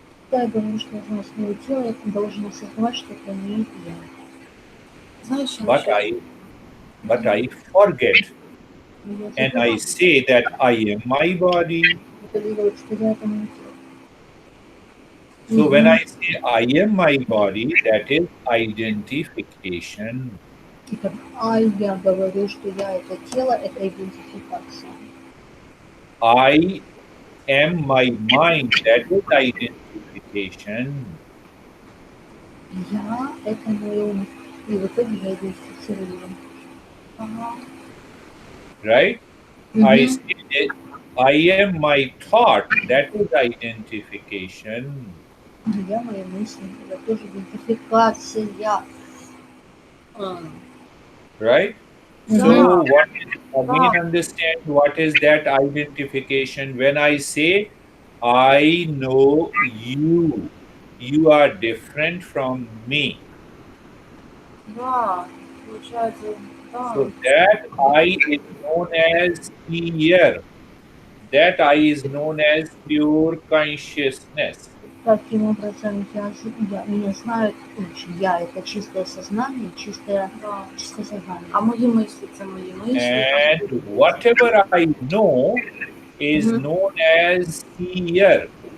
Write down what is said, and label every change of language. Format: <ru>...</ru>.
<ru>Когда я говорю, что я знаю свое тело, я должен осознавать, что это не я.</ru> <uk>Знаєш, що</uk> <en>but</en> <uk>ще?</uk> <en>I forget</en> <ru>Я</ru> <en>and I</en> <ru>забываю</ru> <en>say that I am my body.</en> <ru>апеллировать, что я это не тело.</ru> <en>So when I say I am my body, that is identification.</en> <ru>И когда я говорю, что я это тело, это идентификация.</ru> <en>I am my mind, that is identification.</en> <ru>Я это мой ум. И в итоге я идентифицирую. Ага.</ru> <en>Right? I say that I am my thought, that is identification.</en> <ru>Я мои мысли, это тоже идентификация.</ru> <en>Right? So what is, again understand what is that identification? When I say I know you, you are different from me.</en> <uk>Да, получається, да.</uk> <en>So that I is known as Seer. That I is known as pure consciousness.</en> <ru>Таким образом, меня знают, я это чистое сознание, чистое Да. сознание.</ru> <uk>А мої мислі це мої мислі.</uk> <en>And whatever I know is known as Seer.</en>